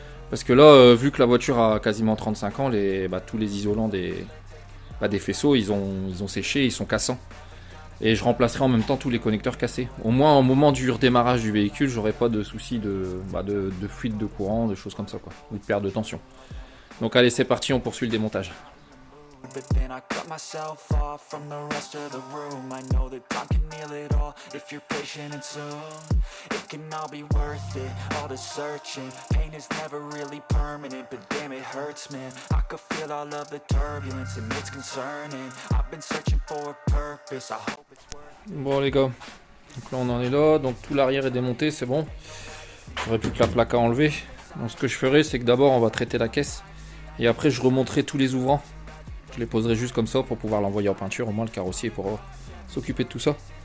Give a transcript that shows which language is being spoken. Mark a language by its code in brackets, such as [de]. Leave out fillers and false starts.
[fr] Parce que là, vu que la voiture a quasiment 35 ans, tous les isolants des faisceaux, ils ont séché, ils sont cassants. Et je remplacerai en même temps tous les connecteurs cassés. Au moins, au moment du redémarrage du véhicule, j'aurai pas de soucis de fuite de courant, de choses comme ça, quoi, ou de perte de tension. Donc allez, c'est parti, on poursuit le démontage. [en] But then I cut myself off from the rest of the room. I know that time can heal it all if you're patient and soon it can all be worth it, all the searching. Pain is never really permanent, but damn it hurts man. I could feel all of the turbulence and it's concerning. I've been searching for a purpose, I hope it's worth it. [fr] Bon les gars, donc là on en est là, donc tout l'arrière est démonté, c'est bon. J'aurais plus que la plaque à enlever. Donc ce que je ferai c'est que d'abord on va traiter la caisse. Et après je remonterai tous les ouvrants. Je les poserai juste comme ça pour pouvoir l'envoyer en peinture. Au moins le carrossier pourra s'occuper de tout ça.